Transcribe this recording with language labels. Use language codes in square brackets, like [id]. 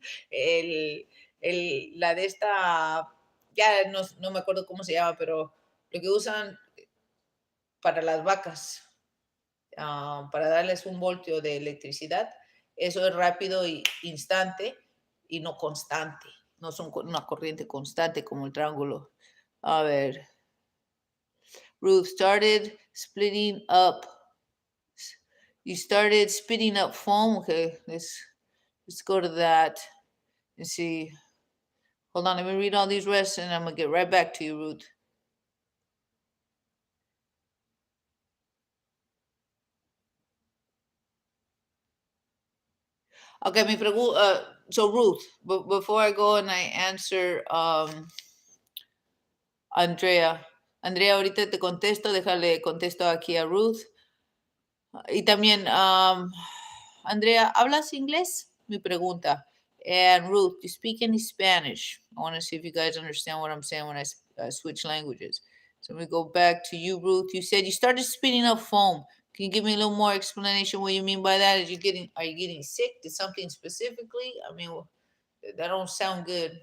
[es] el, la de esta, ya no me acuerdo cómo se llama, pero lo que usan para las vacas, para darles un voltio de electricidad, eso es rápido y instante y no constante. No son una corriente constante como el triángulo. A ver. [en] Ruth started splitting up. You started spitting up foam. Okay, let's go to that and see. Hold on, let me read all these rests and I'm gonna get right back to you, Ruth. Okay, [es] mi pregunta. [en] So Ruth, before I go and I answer, Andrea. [es] Andrea, ahorita te contesto, déjale contesto aquí a Ruth. Y también, Andrea, ¿hablas inglés? Mi pregunta. [en] And Ruth, you speak any Spanish? I want to see if you guys understand what I'm saying when I switch languages. So we go back to you, Ruth. You said you started spitting up foam. Can you give me a little more explanation what you mean by that? Are you getting sick? Did something specifically? I mean, that don't sound good.